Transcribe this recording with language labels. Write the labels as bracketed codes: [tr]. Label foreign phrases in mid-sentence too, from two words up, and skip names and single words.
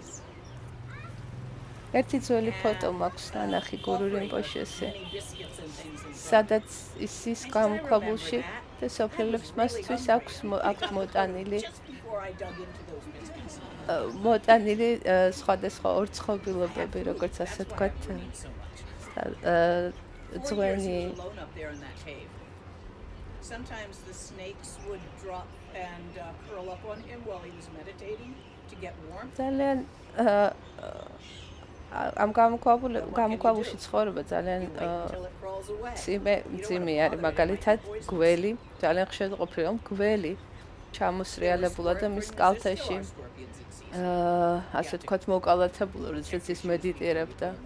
[ka] ერთი ძველი ფოტო მაქვს ნანახი გურუ რინპოჩესზე, სადაც ის გამოქვაბულში და სოფლელებს მასთვის აქვს მოტანილი სხვადასხვა ორწყობილობები, როგორც ასე თქვათ, ძღვენი [en] sometimes the snakes would drop and curl up on him while he was meditating to get warmth. [ka] ძალიან ამ გამოქვაბულში ცხოვრება ძალიან მძიმე არის, მაგალითად გველი, ძალიან ხშირად ყოფილი რომ გველი ჩამოსრიალებულა და მის კალთაში ასე ვთქვათ მოკალათებულა, როდესაც ის მედიტირებდა.